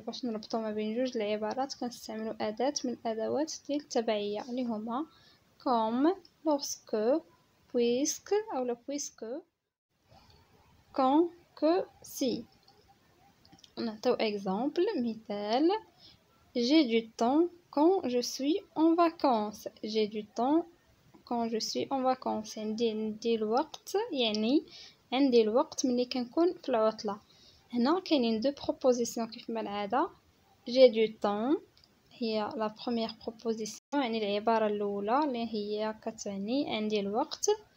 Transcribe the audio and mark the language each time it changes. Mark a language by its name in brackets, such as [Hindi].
[Arabic] باش نربطو ما بين جوج العبارات كنستعملو أداة من الأدوات ديال التبعية اللي هما comme، lorsque، puisque أو puisque، quand، que، si. نعطيو [French] exemple [Arabic] مثال [French] j'ai du temps quand je suis en vacances. j'ai du temps quand je suis en vacances. [Arabic] عندي الوقت، يعني عندي الوقت ملي كنكون في العطلة. هنا كاينين دو بروبوزيسيون كيف ما العادة. [French] j'ai du temps [Arabic] هي لا بروميير بروبوزيسيون، يعني العبارة الأولى اللي هي كتعني عندي الوقت.